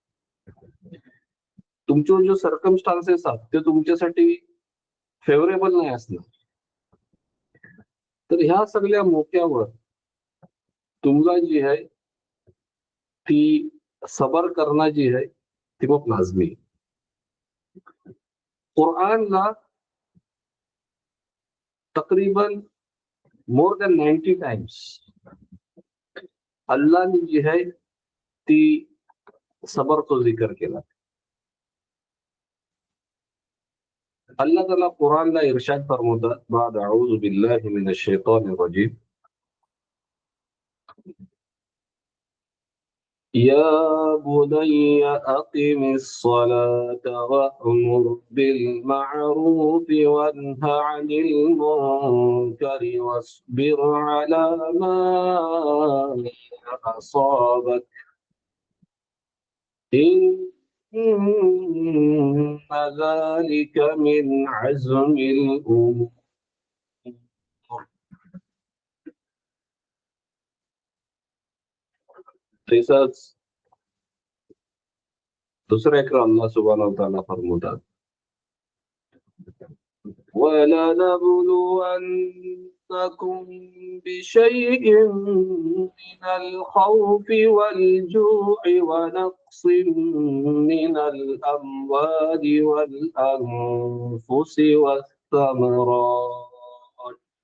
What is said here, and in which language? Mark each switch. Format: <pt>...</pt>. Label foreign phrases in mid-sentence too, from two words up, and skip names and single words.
<mr>तुमचे जो सर्कमस्टान्सेस आहेत ते तुमच्यासाठी फेवरेबल नाही असणार. तर ह्या सगळ्या मोक्यावर तुम्हाला जी आहे ती सबर करणं जी आहे ती खूप लाजमी. कुरानला तकरीबन</mr> <en>more than 90 times</en> <mr>अल्लाहने जी है ती सबरचा जिक्र केला. अल्लाह ताला कुरानला इरशाद फरमावतात, बाद</mr> <ar>أعوذ بالله من الشيطان الرجيم, يا بني أقم الصلاة وأمر بالمعروف وانه عن المنكر واصبر على ما أصابك إن ذلك من عزم الأمور.</ar> <mr>तसंच दुसऱ्या एका अल्लाह</mr> <ar>سبحانه وتعالى</ar> <mr>फरमावतात,</mr> <ar>وَلَنَبْلُوَنَّكُم بِشَيْءٍ مِّنَ الْخَوْفِ وَالْجُوعِ وَنَقْصٍ مِّنَ الْأَمْوَالِ وَالْأَنفُسِ وَالثَّمَرَاتِ</ar>